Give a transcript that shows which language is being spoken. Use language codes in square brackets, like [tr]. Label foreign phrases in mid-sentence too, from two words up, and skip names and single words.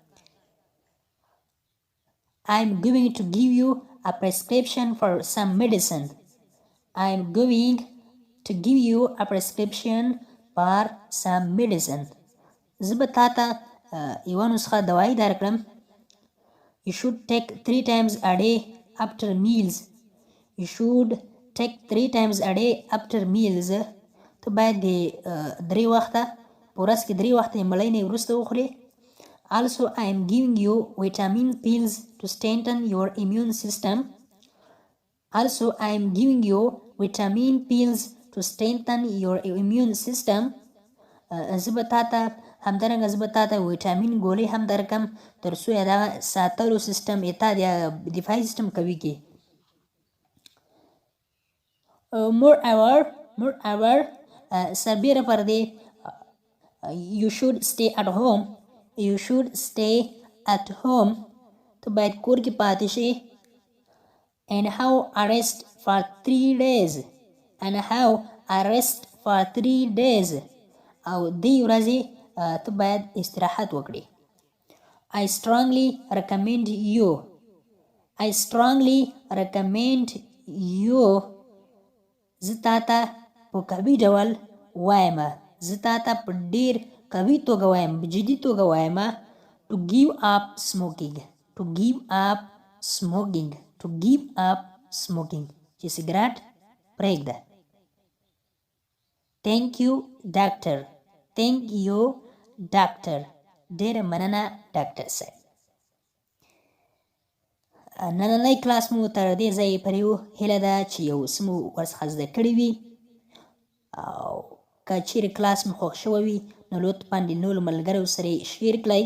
[en] I'm going to give you a prescription for some medicine. I'm going to give you a prescription for some medicine. [ps] زه به تا ته یوه نسخه دوایي درکړم. [en] You should take 3 times a day after meals. You should take 3 times a day after meals. [ps] ته باید د 3 وخته په ورځ کې 3 وخته د مړۍ نه وروسته وخورې. [en] Also, I am giving you vitamin pills to strengthen your immune system. Also, I am giving you vitamin pills to strengthen your immune system. [ps] زه به تا ته همدارنګه زه به تا ته ویټامین ګولۍ هم درکم تر څو یې دغه ساتلو سیستم یې تا د دفاعي سیستم قوي کړي. [en] Moreover, [ps] سربیره پر دې [en] you should stay at home. You should stay at home. [ps] ته باید کور کې پاتې شي. [en] And have a rest for 3 days. And have a rest for 3 days. [ps] او دې ورځې ته باید استراحت وکړي. [en] I strongly recommend you. I strongly recommend you. [ps] زه تا ته په قوي ډول وایم، زه تا ته په ډېر قوي توګه وایم، په جدي توګه وایم [en] to give up smoking. To give up smoking. To give up smoking. [ps] چې سګرټ پرېږده. [en] Thank you, doctor. Thank you, doctor. [ps] ډېره مننه ډاکټر صاحب. نننی کلاس مو تر دې ځایه پورې و. هیله ده چې یو څه مو ورڅخه زده کړي وي او که چیرې کلاس مو خوښ شوی وي نو لطفاً د نورو ملګرو سره یې شیر کړئ.